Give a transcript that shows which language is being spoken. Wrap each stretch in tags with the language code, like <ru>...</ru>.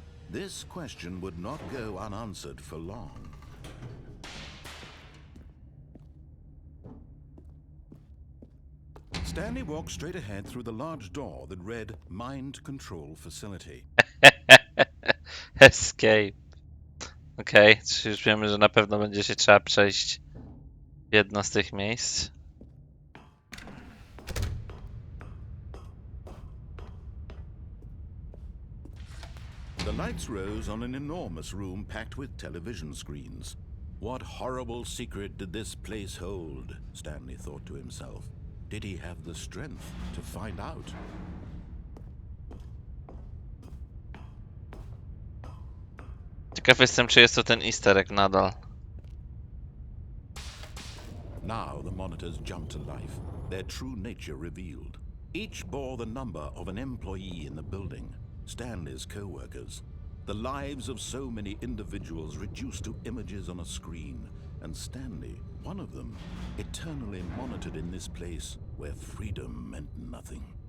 <en>This question would not go unanswered for long. Stanley walked straight ahead through the large door that read Mind Control Facility. Escape.</en> <pl>Okej, czyli już wiemy, że na pewno będzie się trzeba przejść w jedno z tych miejsc.</pl> <en>The lights rose on an enormous room packed with television screens. What horrible secret did this place hold? Stanley thought to himself. Did he have the strength to find out?</en> <pl>Ciekaw jestem, czy jest to ten easter egg nadal.</pl> <en>Now the monitors jumped to life, their true nature revealed. Each bore the number of an employee in the building, Stanley's co-workers. The lives of so many individuals reduced to images on a screen, and Stanley, one of them, eternally monitored in this place where freedom meant nothing.</en>